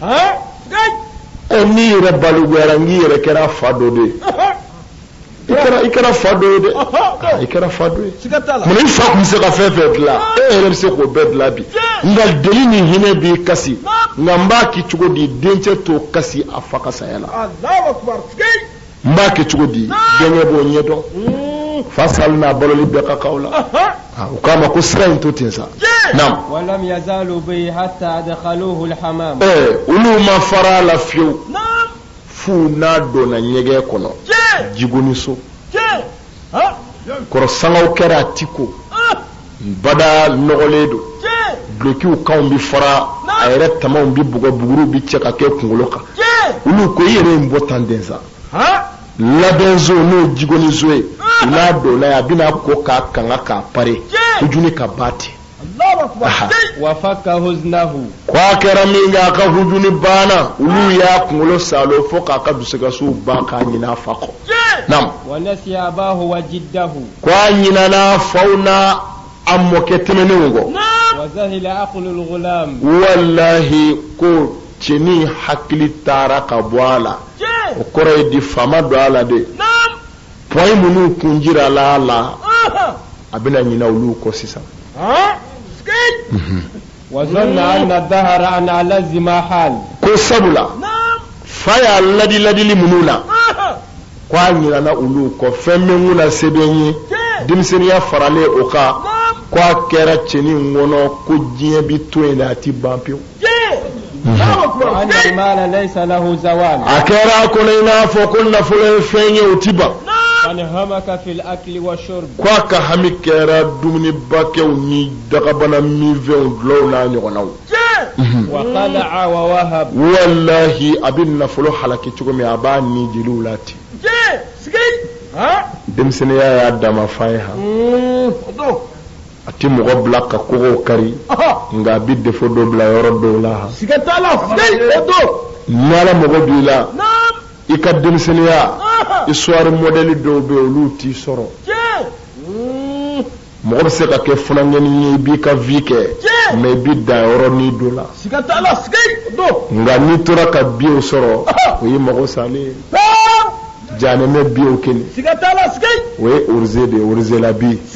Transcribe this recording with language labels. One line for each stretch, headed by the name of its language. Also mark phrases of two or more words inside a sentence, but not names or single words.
Bambara: n'i yɛrɛ baluguyara n'i yɛrɛ kɛra fa dɔ de ye i kɛra fa dɔ ye dɛ i kɛra fa dɔ ye mun i fa tun bɛ se ka fɛn fɛn dilan e yɛrɛ bɛ se k'o bɛɛ dilan bi nka deli ni hinɛ b'i kasi nka n b'a kɛ cogo di dencɛ t'o kasi a fa ka saya la n b'a kɛ cogo di denkɛ b'o ɲɛdɔn fa sali n'a baloli bɛɛ ka k'aw la u k'a ma ko sira in to ten sa naam
Arabic: ولم يزالوا به حتى أدخلوه الحمام
Bambara: olu ma fara a la fiyewu f'u n'a donna ɲɛgɛn kɔnɔ jigoni so kɔrɔ sangaw kɛra a ti ko bada nɔgɔlen don dulokiw kanw bi fara a yɛrɛ tamaw bi bugɔ buguriw bi cɛ ka kɛ kunkolo kan olu ko i yɛrɛ in bɔ tan den sa labɛn zo n'o jigoni zo ye u n'a donna ye a bɛna ko k'a kanga k'a pare hujuni ka ba ten
Arabic: وفك حزنه
Bambara: ko a kɛra min kɛ a ka hujuni banna olu y'a kunkolo salo fo k'a ka dusukasiw ban k'a ɲin'a fa kɔ naam
Arabic: ونسي أباه وجده
Bambara: ko a ɲinana faw n'a a mɔkɛ tɛmɛnenw kɔ
Arabic: وذهل عقل الغلام
Bambara: wallahi ko cɛnin hakili taara ka bɔ a la o kɔrɔ ye di faama don a la de pɔn minnu kun jira la a la a bɛna ɲina olu kɔ sisan
Arabic: وظن أن الدهر أن ألز ما حال
Bambara: ko sabula fa y'a ladili minnu na ko a ɲinana olu kɔ fɛn bɛ mun na se bɛ n ye denmisɛnniya faralen o kan ko a kɛra cɛnin kɔnɔ ko diɲɛ bi to yen de a ti ban pewu
Arabic: وأن المال ليس له زوال
Bambara: a kɛra a kɔnɔ i n'a fɔ ko nafolo ye fɛn ye o ti ban
Arabic: فانهمك في الأكل والشرب
Bambara: ko a ka hami kɛra dumunibakɛw ni dagabana minfɛnw dulɔw n'a ɲɔgɔnnaw
Arabic: وخلع ووهب
Bambara: wallahi a bɛ nafolo halaki cogo min a b'a ni jeliw la ten denmisɛnniya y'a dama fa ye ha a ti mɔgɔ bila ka kogow kari nka a bɛ defo dɔ bila yɔrɔ dɔw la ha ni ala mɔgɔ b'i la i ka denmisɛnniya
French: histoire modèle
Bambara: dɔw bɛ yen olu t'i sɔrɔ mɔgɔ bɛ se ka kɛ funankɛni ye i b'i ka vie kɛ mais i b'i dan yɔrɔ ni dɔ la nka n'i tora ka biyew sɔrɔ o ye mɔgɔ salen ye janɛmɛ biyew kelen o ye orize de ye orizela bi